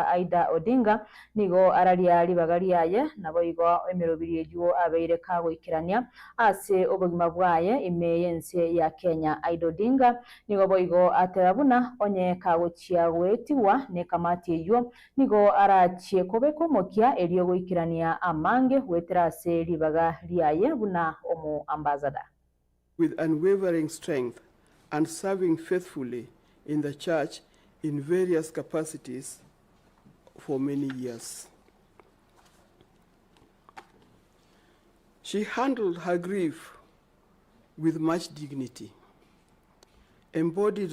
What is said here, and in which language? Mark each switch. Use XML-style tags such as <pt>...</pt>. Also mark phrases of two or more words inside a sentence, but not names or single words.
<guz>Aida Odinga nigo araria libagari yaye nabo igo emirobiri ejuo abeire kago ikirania ase obogima bwaye imeyense ya Kenya. Aida Odinga nigo boigo aterabuna onye kagochia wetiwa ne kamati eyo nigo arachie kobeko mokia elio goikirania amange weterase libaga liaye buna omu ambassador.</guz> <en>With unwavering strength and serving faithfully in the church in various capacities for many years. She handled her grief with much dignity, embodied</en>